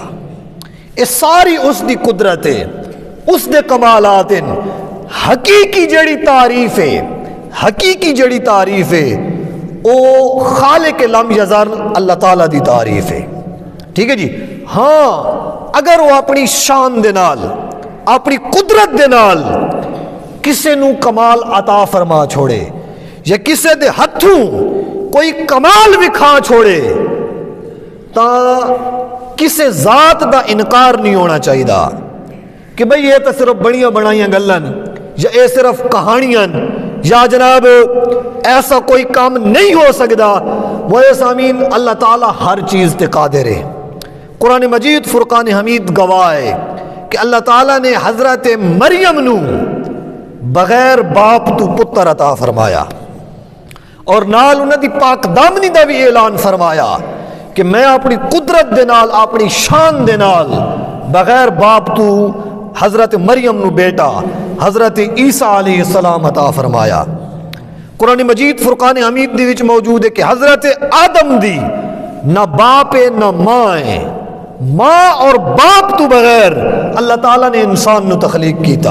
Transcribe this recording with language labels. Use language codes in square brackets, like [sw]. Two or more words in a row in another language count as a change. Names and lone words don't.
[pa] یہ ساری اس دی قدرت ہے، اس دے کمالات ہیں. حقیقی جڑی تعریف ہے، حقیقی جڑی تعریف ہے وہ خالق [ar] لم یزل [pa] اللہ تعالیٰ دی تعریف ہے. ٹھیک ہے جی. ہاں اگر وہ اپنی شان دے نال، اپنی قدرت دے نال کسے نو کمال عطا فرما چھوڑے یا کسے دے ہتھوں کوئی کمال وکھا چھوڑے تا کسے ذات دا انکار نہیں ہونا چاہیے کہ بھئی یہ تو صرف بڑیاں بنائیاں گلن یا یہ صرف کہانیاں یا جناب ایسا کوئی کام نہیں ہو سکتا. وہ سامین اللہ تعالیٰ ہر چیز تے قادر ہے. قرآن مجید فرقان حمید گواہ ہے کہ اللہ تعالیٰ نے حضرت مریم نو بغیر باپ تو پتر عطا فرمایا اور نال انہاں دی پاک دامنی دا بھی اعلان فرمایا کہ میں اپنی قدرت دے نال، اپنی شان دے نال بغیر باپ تو حضرت مریم نو بیٹا حضرت عیسیٰ علیہ السلام عطا فرمایا. قرآن مجید فرقان حمید دی وچ موجود ہے کہ حضرت آدم دی نہ باپ ہے نہ ماں ہے، ماں اور باپ تو بغیر اللہ تعالیٰ نے انسان نو تخلیق کیتا.